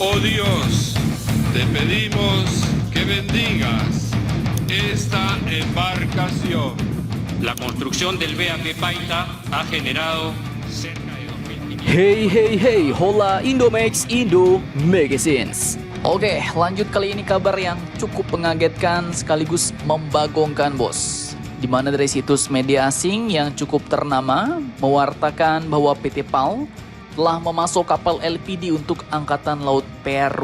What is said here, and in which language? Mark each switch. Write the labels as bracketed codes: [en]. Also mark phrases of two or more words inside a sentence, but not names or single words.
[es] Oh Dios, te pedimos que bendigas esta embarcación. La construcción del BAP Paita ha generado cerca de 2.500. [id] Hey, hola Indomax Indo Magazines. Oke, lanjut kali ini kabar yang cukup mengagetkan sekaligus membagongkan bos. Di mana dari situs media asing yang cukup ternama mewartakan bahwa PT PAL telah memasok kapal LPD untuk Angkatan Laut Peru.